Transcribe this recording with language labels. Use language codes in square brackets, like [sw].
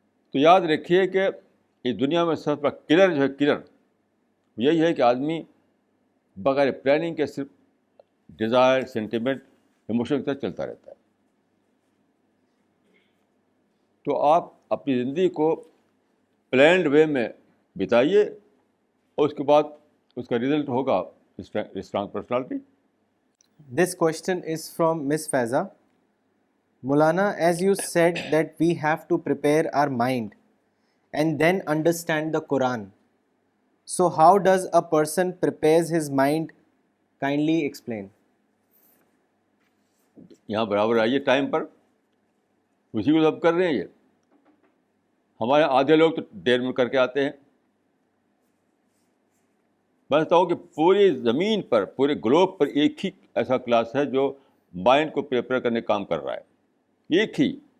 [ur] تو یاد رکھیے کہ اس دنیا میں سب سے بڑا کلر جو ہے, کلر یہی ہے کہ آدمی بغیر پلاننگ کے صرف ڈیزائر, سینٹیمنٹ, ایموشن کے ساتھ چلتا رہتا ہے. تو آپ اپنی زندگی کو پلانڈ وے میں بتائیے اور اس کے بعد اس کا رزلٹ ہوگا strong personality. [en] This question is from Miss Faiza. Maulana, as you said that we have to prepare our mind and then understand the Quran. So how does a person prepares his mind? Kindly explain. [ur] یہاں برابر آئیے time پر, اسی کو سب کر رہے ہیں. یہ ہمارے آدھے لوگ تو دیر میں کر کے آتے ہیں. میں بتاتا ہوں کہ پوری زمین پر, پورے گلوب پر ایک ہی ایسا کلاس ہے جو مائنڈ کو پریپیئر کرنے کا کام کر رہا ہے, ایک ہی.